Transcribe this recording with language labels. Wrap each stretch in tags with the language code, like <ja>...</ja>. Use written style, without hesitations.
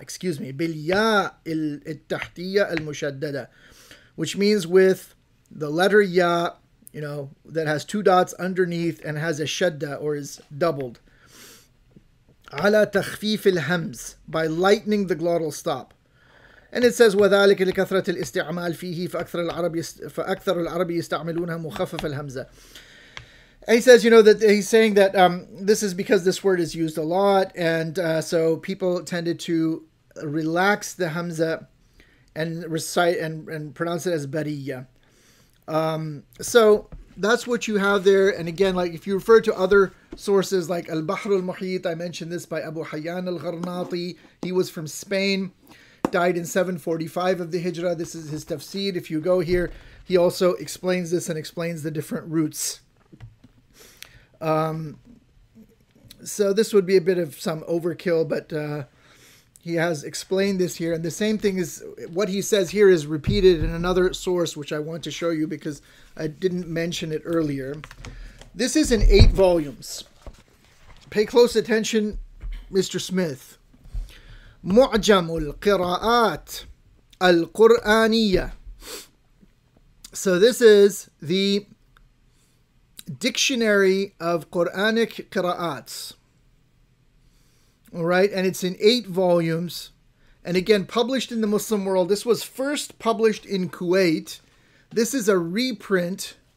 <en>Excuse me, bilya al-tahtiyya al-mushaddada, which means with the letter ya, that has two dots underneath and has a shadda, or is doubled. Ala takhfif al-hams, by lightening the glottal stop. And it says</en> <ar>وذلك لكثرة الاستعمال فيه فأكثر العرب يستعملونها مخفف الهمزة.</ar> <en>And he says, that he's saying that this is because this word is used a lot, and so people tended to relax the hamza and recite and pronounce it as bariyya. So that's what you have there. And again, like if you refer to other sources like Al-Bahr al-Muhit, I mentioned this by Abu Hayyan al-Gharnati. He was from Spain, died in 745 of the Hijrah. This is his tafsir. If you go here, he also explains this and explains the different roots. So this would be a bit of some overkill, but he has explained this here. And the same thing is what he says here is repeated in another source, which I want to show you because I didn't mention it earlier. This is in 8 volumes. Pay close attention, Mr. Smith.</en> <ar>معجم القراءات القرآنية.</ar> <en>So this is the dictionary of Quranic qira'ats. All right, and it's in 8 volumes. And again, published in the Muslim world. This was first published in Kuwait. This is a reprint.</en>